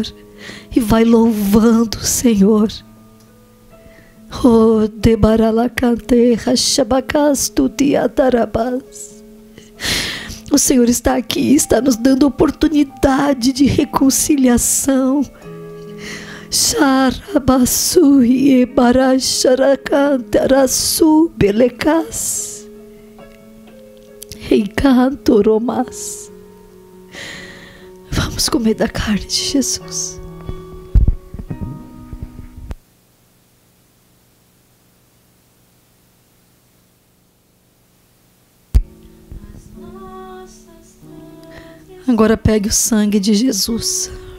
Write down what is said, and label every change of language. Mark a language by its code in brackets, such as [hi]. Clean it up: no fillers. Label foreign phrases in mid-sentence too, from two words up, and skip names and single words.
[pt] E vai louvando o Senhor. Oh, debaralacante rashabacastu tiatarabas. O Senhor está aqui, está nos dando oportunidade de reconciliação. Sharabasu ebarasharakantarasu belecas. Reicantoromas. Vamos comer da carne de Jesus. Agora pegue o sangue de Jesus.